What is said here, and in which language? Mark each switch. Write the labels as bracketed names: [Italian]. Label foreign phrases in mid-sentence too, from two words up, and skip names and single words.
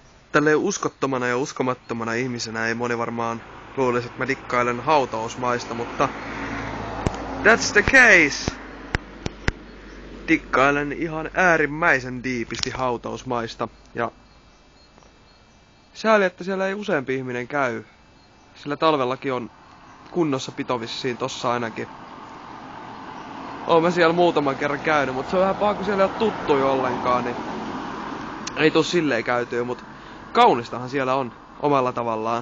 [Finnish] Tälleen uskottomana ja uskomattomana ihmisenä ei moni varmaan luulisi, että mä dikkailen hautausmaista, mutta [English] that's the case! [Finnish] Dikkailen ihan äärimmäisen diipisti hautausmaista ja sääli, että siellä ei useampi ihminen käy, sillä talvellakin on kunnossapito vissiin tossa ainakin. Oon mä siellä muutaman kerran käynyt, mutta se on vähän paha, kun siellä ei ole tuttuja ollenkaan, niin ei tuu silleen käytyä, mutta kaunistahan siellä on omalla tavallaan.